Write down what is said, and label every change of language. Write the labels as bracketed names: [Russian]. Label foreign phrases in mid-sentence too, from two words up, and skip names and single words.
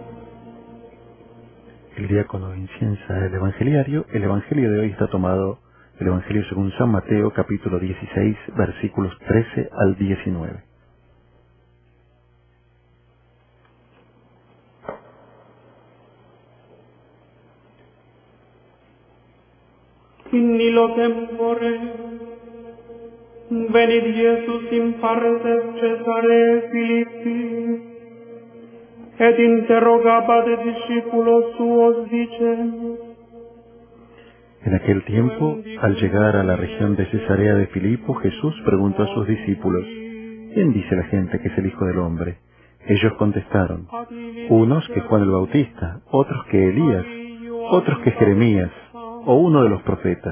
[Spanish] El diácono inciensa el evangeliario. El evangelio de hoy está tomado El Evangelio según San Mateo, capítulo 16, versículos 13 al 19. [Latin] In nilo tempore venit Iesus in partes Cesaree Philippi, et interrogabat discípulos suos dicendo: [Spanish] En aquel tiempo, al llegar a la región de Cesarea de Filipo, Jesús preguntó a sus discípulos: ¿Quién dice la gente que es el Hijo del Hombre? Ellos contestaron: unos que Juan el Bautista, otros que Elías, otros que Jeremías, o uno de los profetas.